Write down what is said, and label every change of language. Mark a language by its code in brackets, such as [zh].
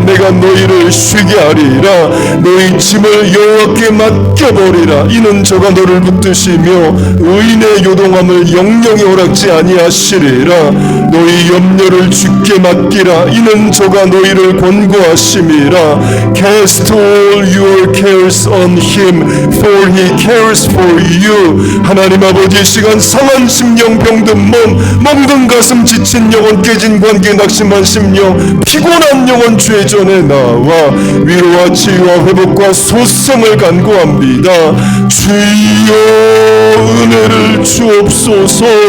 [ko] 내가 너희를 쉬게 하리라. 너희 짐을 여호와께 맡겨버리라. 이는 저가 너를 붙드시며 의인의 요동함을 영영히 허락지 아니하시리라. 너희 염려를 주께 맡기라. 이는 저가 너희를 권고하심이라. [en] Cast all your cares on him, for he cares for you. [ko] 하나님 아버지, 이 시간 상한 심령, 병든 몸, 멍든 가슴, 지친 영혼, 깨진 관계, 낙심한 심령, 피곤한 영혼 주의 전에 나와 위로와 치유와 회복과 소성을 간구합니다. 주여 은혜를 주옵소서.